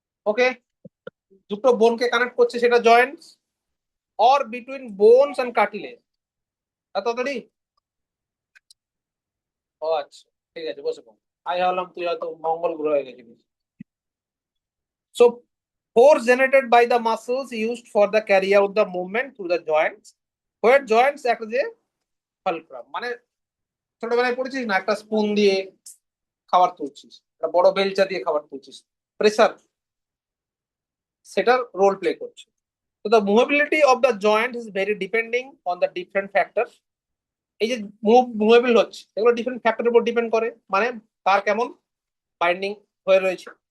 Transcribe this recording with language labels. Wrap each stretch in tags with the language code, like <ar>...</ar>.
<bn>ওকে, দুটো বোনকে কানেক্ট করছে সেটা Joints.</bn> <en>Or between bones and cartilage.</en> <bn>এত তাড়াতাড়ি? ও আচ্ছা, ঠিক আছে, বসে পড়। আমি ভাবলাম তুই হয়তো মঙ্গল গ্রহে গেছিলিস।</bn> <en>So force generated by the muscles used for the carry out the movement through the joints, where joints act as a fulcrum।</en> <bn>মানে ছোটবেলায় পড়েছিস না, একটা স্পুন দিয়ে খাবার তুলছিস, একটা বড় বেলচা দিয়ে খাবার তুলছিস, প্রেসার সেটার রোল প্লে করছে।</bn> <en>তো the movability of the joint is very depending on the different factor.</en> <bn>এই যে মুভেবল হচ্ছে, এগুলো ডিফারেন্ট ফ্যাক্টরের উপর ডিপেন্ড করে, মানে তার কেমন বাইন্ডিং হয়ে রয়েছে।</bn>